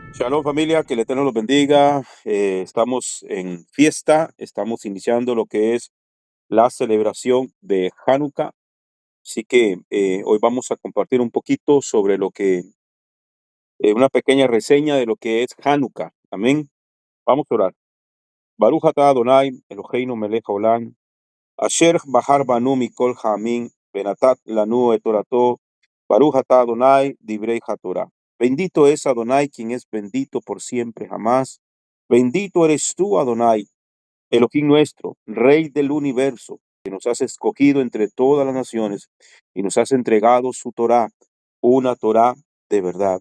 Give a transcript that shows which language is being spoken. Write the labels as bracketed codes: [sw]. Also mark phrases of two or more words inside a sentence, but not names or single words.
[es] Shalom familia, que el Eterno los bendiga. Estamos en fiesta, estamos iniciando lo que es la celebración de Hanukkah. Así que hoy vamos a compartir un poquito sobre una pequeña reseña de lo que es Hanukkah. Amén. Vamos a orar. [he] ברוך אתה אדוני, אלוהינו מלך העולם, אשר בחר בנו מכל העמים, ונתן לנו את תורתו, ברוך אתה אדוני, דברי התורה. [es] Bendito es Adonai, quien es bendito por siempre jamás. Bendito eres tú, Adonai, Elohim nuestro, Rey del universo, que nos has escogido entre todas las naciones y nos has entregado su Torá, una Torá de verdad.